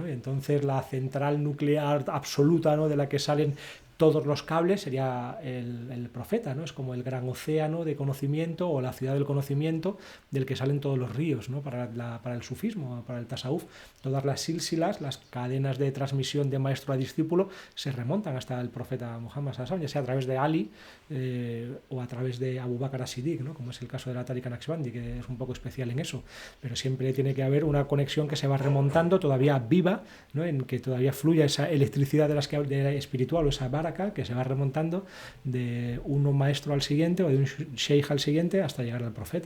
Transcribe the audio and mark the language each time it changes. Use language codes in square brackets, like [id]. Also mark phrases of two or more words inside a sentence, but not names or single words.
[es] Y entonces la central nuclear absoluta, ¿no?, de la que salen todos los cables sería el profeta, ¿no? Es como el gran océano de conocimiento, o la ciudad del conocimiento del que salen todos los ríos, ¿no? Para el sufismo, para el tasawuf. Todas las sílsilas, las cadenas de transmisión de maestro a discípulo, se remontan hasta el profeta Muhammad [ar] صلى الله عليه وسلم, [es] ya sea a través de Ali o a través de Abu Bakr as-Siddiq, ¿no? Como es el caso de la Tariqa Naqshbandi, que es un poco especial en eso. Pero siempre tiene que haber una conexión que se va remontando, todavía viva, ¿no? En que todavía fluya esa electricidad de espiritual, o esa baraka, que se va remontando de un maestro al siguiente, o de un sheikh al siguiente, hasta llegar al profeta.